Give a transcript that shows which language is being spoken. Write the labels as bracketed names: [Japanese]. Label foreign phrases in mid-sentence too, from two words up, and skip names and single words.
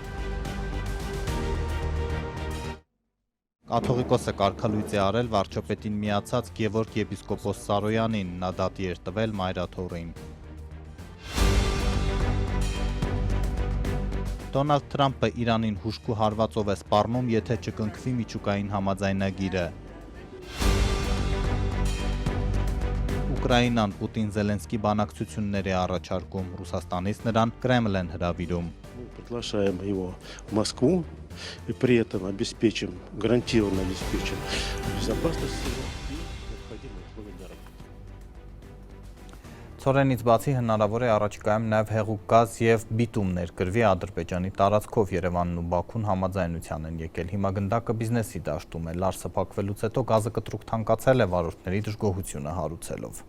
[Armenian] Կաթողիկոսը կարգալույծ է արել վարչապետին միացած Գևորգ եպիսկոպոս Սարոյանին, նա դատի էր տվել մայրաթոռին։ Դոնալդ Թրամփը Իրանին հուժկու հարվածով է սպառնում, եթե չկնքվի միջուկային համաձայնագիրը։ Ուկրաինան Պուտին-Զելենսկի բանակցություններ է առաջարկում, Ռուսաստանից նրան Կրեմլ են հրավիրում։ [Russian] Приглашаем его в Москву и при этом обеспечим, гарантированно обеспечим безопасность его и необходимые условия для работы. [Armenian] Ցորենից բացի հնարավոր է առաջիկայում նաև հեղուկ գազ եւ բիտում ներկրվի Ադրբեջանի տարածքով Երևանն ու Բաքուն համաձայնության են եկել։ Հիմա գնդակը բիզնեսի դաշտում է, լարսը փակվելուց հետո գազը կտրուկ թանկացել է վարորդների դժգոհությունը հարուցելով։